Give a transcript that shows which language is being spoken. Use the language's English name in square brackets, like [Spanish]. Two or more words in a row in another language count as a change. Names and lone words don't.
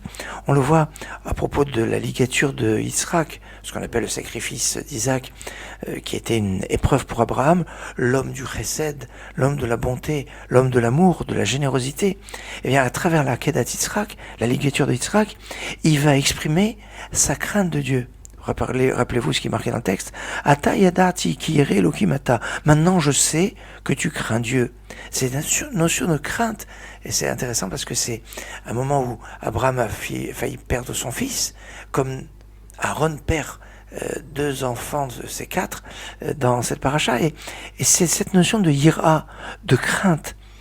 [French] On le voit à propos de la ligature de Yitzhak, ce qu'on appelle le sacrifice d'Isaac, qui était une épreuve pour Abraham, l'homme du chesed, l'homme de la bonté, l'homme de l'amour, de la générosité. Et bien à travers la Kedat Yitzhak, la ligature de Yitzhak, il va exprimer sa crainte de Dieu. Rappelez-vous ce qui est marqué dans le texte. [Hebrew] עתה ידעתי כי ירא אלוהים אתה. [French] Maintenant je sais que tu crains Dieu. C'est une notion de crainte. Et c'est intéressant parce que c'est un moment où Abraham a failli perdre son fils, comme Aaron perd 2 enfants de ses 4 dans cette paracha. Et c'est cette notion de yira, de crainte.